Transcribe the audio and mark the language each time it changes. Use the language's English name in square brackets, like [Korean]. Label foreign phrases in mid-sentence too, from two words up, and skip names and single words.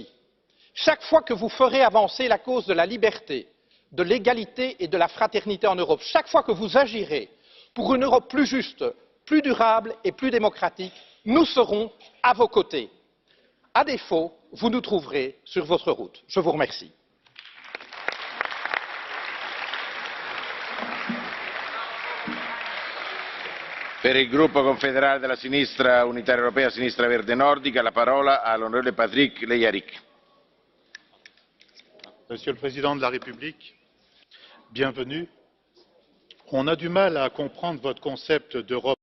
[French] Chaque fois que vous ferez avancer la cause de la liberté, de l'égalité et de la fraternité en Europe, chaque fois que vous agirez pour une Europe plus juste, plus durable et plus démocratique, nous serons à vos côtés. À défaut, vous nous trouverez sur votre route. Je vous remercie. [Italian] Per il gruppo confederale della sinistra unitaria europea sinistra verde nordica la parola all'onorevole Patrick Leyarick. [French] Monsieur le Président de la République, bienvenue. On a du mal à comprendre votre concept d'Europe